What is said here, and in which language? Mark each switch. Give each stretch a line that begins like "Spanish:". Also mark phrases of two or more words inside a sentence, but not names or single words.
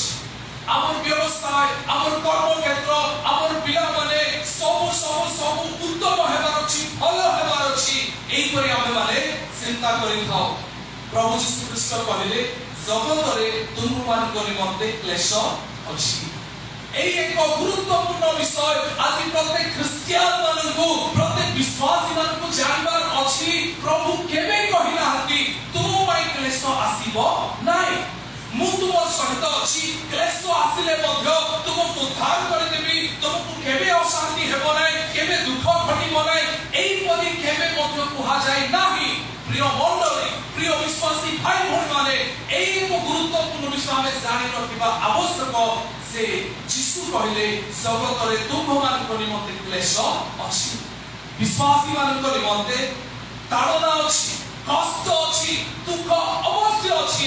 Odia: ଆମର ବ୍ୟବସାୟ, ଆମର କର୍ମକ୍ଷେତ୍ର, ଆମର ପିଲାମାନେ ସବୁ ଉତ୍ତମ ହେବାର ଅଛି, ଭଲ ହେବାର ଅଛି। ଏଇପରି ଆମେମାନେ ଚିନ୍ତା କରିଥାଉ। ପ୍ରଭୁ ଯୀଶୁ ଖ୍ରୀଷ୍ଟ କହିଲେ ଜଗତରେ ତୁମମାନଙ୍କ ନିମନ୍ତେ କ୍ଲେଶ ଅଛି। ଏଇ ଏକ ଗୁରୁତ୍ୱପୂର୍ଣ୍ଣ ବିଷୟ ଆଜି ପ୍ରତ୍ୟେକ ଖ୍ରୀଷ୍ଟିୟାନ ମଣିଷ ପ୍ରତ୍ୟେକ ବିଶ୍ୱାସୀ ମଣିଷ ଜାଣିବାର ଅଛି। ପ୍ରଭୁ କେବେ କହିନାହାନ୍ତି ତୁମ ପାଇଁ କ୍ଲେଶ ଆସିବ ନାହିଁ, ମୁଁ ତୁମ ସହିତ ଅଛି। କ୍ଲେଶ ଆସିଲେ ମଧ୍ୟ ତୁମକୁ ଉଦ୍ଧାର କରିଦେବି, ତୁମକୁ କେବେ ଅଶାନ୍ତି ହେବ ନାହିଁ, କେବେ ଦୁଃଖ ଘଟିବ ନାହିଁ, ଏଇପରି କେବେ ମଧ୍ୟ କୁହାଯାଏ ନାହିଁ। ପ୍ରିୟ ମଣ୍ଡଳୀ, ପ୍ରିୟ ବିଶ୍ୱାସୀ ଭାଇ ଭଉଣୀମାନେ, ଏଇ ଏକ ଗୁରୁତ୍ୱପୂର୍ଣ୍ଣ ବିଷୟ ଆମେ ଜାଣି ରଖିବା ଆବଶ୍ୟକ ଯେ ଯୀଶୁ କହିଲେ ଜଗତରେ ତୁମ୍ଭମାନଙ୍କ ନିମନ୍ତେ କ୍ଲେଶ ଅଛି, ବିଶ୍ୱାସୀ ମାନଙ୍କ ନିମନ୍ତେ ତାଡ଼ନା ଅଛି, କଷ୍ଟ ଅଛି, ଦୁଃଖ ଅବଶ୍ୟ ଅଛି।